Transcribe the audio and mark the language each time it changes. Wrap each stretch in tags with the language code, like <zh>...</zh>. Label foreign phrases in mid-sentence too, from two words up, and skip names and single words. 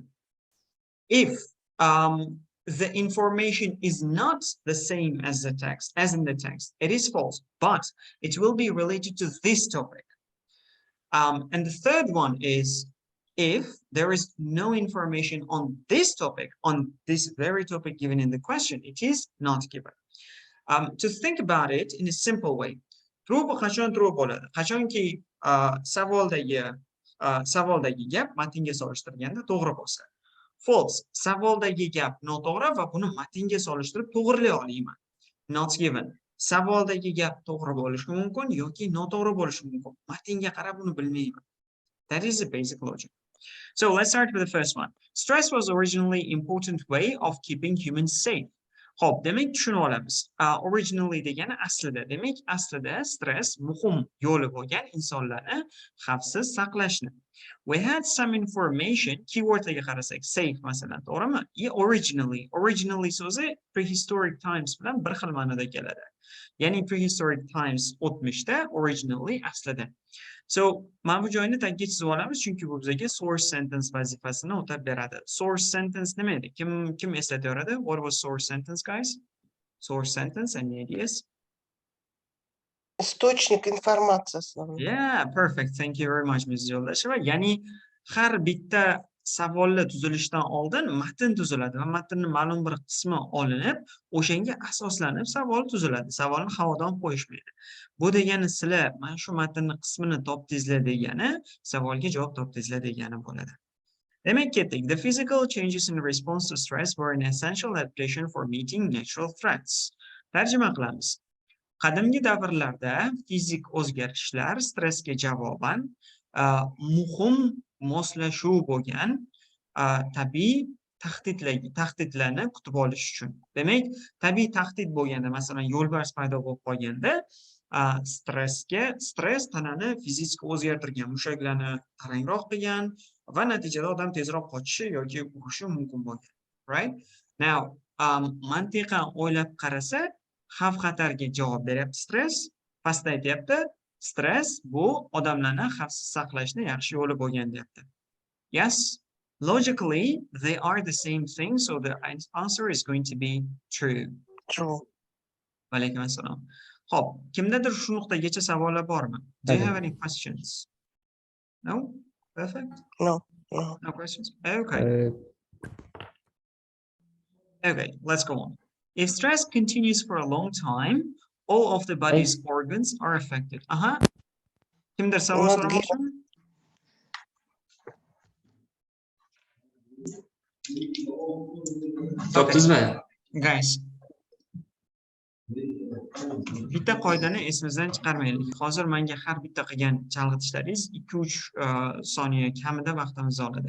<en>If the information is not the same as the text, as in the text, it is false, but it will be related to this topic. And the third one is if there is no information on this topic, on this very topic given in the question, it is not given. To think about it in a simple way, true bo'ladi.</en> <uz>Qachonki savoldagi gap matnga solishtirganda to'g'ri bo'lsa. False, savoldagi gap noto'g'ri va buni matnga solishtirib to'g'rilay olmayman.</uz> <en>Not given,</en> <uz>savoldagi gap to'g'ri bo'lishi mumkin yoki noto'g'ri bo'lishi mumkin. Matnga qarab buni bilmayman.</uz> <en>That is the basic logic. So let's start with the first one. Stress was originally an important way of keeping humans safe.</en> <uz>Xo'p, demak tushunib olamiz. Originally degani aslida. Demak, aslida stress muhim yo'li bo'lgan insonlarni xavfsiz saqlashni.</uz> <en>We had some information,</en> <uz>keywordlarga qarasak, safe masalan, to'g'rimi? Originally so'zi</uz> <en>prehistoric times</en> <uz>bilan bir xil ma'noda keladi. Ya'ni</uz> <en>prehistoric times</en> <uz>o'tmishda, originally aslida. So, mana bu joyni tagga chizib olamiz, chunki bu bizga</uz> <en>source sentence</en> <uz>vazifasini o'tab beradi.</uz> <en>Source sentence</en> <uz>nima edi? Kim eslatyapti?</uz> <en>What was source sentence, guys? Source sentence, any ideas?</en> <ru>Источник информации основной.</ru> <en>Yeah, perfect. Thank you very much, Ms. Yo'ldasheva.</en> <uz>Ya'ni har bitta savolni tuzilishidan oldin matn tuziladi va matnning ma'lum bir qismi olinib, o'shanga asoslanib savol tuziladi. Savolni havodan qo'yishmaydi. Bu degani sizlar mana shu matnning qismini topdingizlar degani, savolga javob topdingizlar degani bo'ladi. Demak, ketdik.</uz> <en>The physical changes in response to stress were an essential adaptation for meeting natural threats.</en> <uz>Tarjima qilamiz. Qadimgi davrlarda fizik o'zgarishlar stressga javoban muhim moslashuv bo'lgan tabiiy tahdidlarni kutib olish uchun. Demak, tabiiy tahdid bo'lganda, masalan, yo'lbars paydo bo'lib qolganda, stress tanani fizik o'zgartirgan, mushaklarni tarangroq qilgan va natijada odam tezroq qochishi yoki urishi mumkin bo'lgan.</uz> <en>Right? Now,</en> <uz>mantiqan o'ylab qarasa, xavf-xatarga javob beryapti stress, pastda aytyapti, stress bu odamlarni xavfsiz saqlashni yaxshi yo'li bo'lgan deyapti.</uz> <en>Yes, logically they are the same thing, so the answer is going to be true. True.</en> <uz>Alaykum assalom. Xo'p, kimdadir shu nuqtagacha savollar bormi?</uz> <en>Do you have any questions? No? Perfect. No. No questions? Okay. Okay, let's go on. If stress continues for a long time, all of the body's organs are affected.</en> <uz>Kimdir savol Not so'ramoqchimi? Topdingizmi? Guys, bitta qoidani esimizdan chiqarmaylik. Hozir menga har bitta qilgan chalg'itishlaringiz 2-3 soniya kamida vaqtimizni oladi.</uz>